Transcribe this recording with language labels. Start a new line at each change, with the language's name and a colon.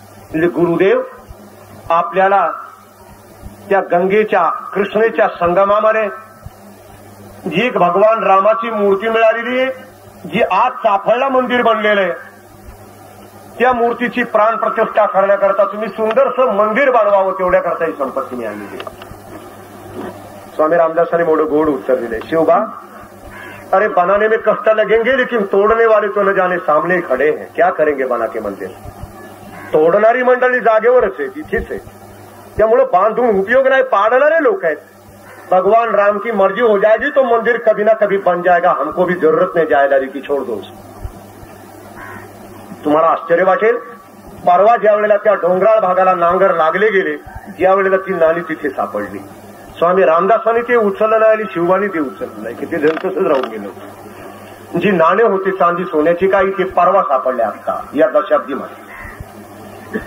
Marathi: म्हणजे गुरुदेव आपल्याला त्या गंगेच्या कृष्णेच्या संगमामध्ये जी एक भगवान रामाची मूर्ती मिळालेली आहे, जी आज चाफळला मंदिर बनलेलं आहे, त्या मूर्तीची प्राण प्रतिष्ठा करण्याकरता तुम्ही सुंदरसं मंदिर बांधवावं, तेवढ्याकरता ही संपत्ती मी आणलेली. स्वामी रामदासांनी मोठं गोड उत्तर दिले,
Hindi: शिवबा अरे बनाने में कष्ट लगेंगे लेकिन तोड़ने वाले तो न जाने सामने खड़े हैं, क्या करेंगे बना के मंदिर.
Marathi: तोडणारी मंडळी जागेवरच आहे, तिथेच आहे. त्यामुळे बांधून उपयोग नाही, पाडणारे लोक आहेत.
Hindi: भगवान राम की मर्जी हो जाएगी तो मंदिर कभी ना कभी बन जाएगा, हमको भी जरूरत नहीं जायदारी की, छोड़ दो.
Marathi: तुम्हाला आश्चर्य वाटेल, परवा ज्या वेळेला त्या डोंगराळ भागाला नांगर लागले गेले त्यावेळेला ती नाणी तिथे सापडली. स्वामी रामदासांनी ते उचललं नाही आणि शिवबानी ते उचललं नाही, की ते जण तसंच राहून गेलं. जी नाणे होती चांदी सोन्याची काही, ते परवा सापडले असता या दशाब्दीमध्ये.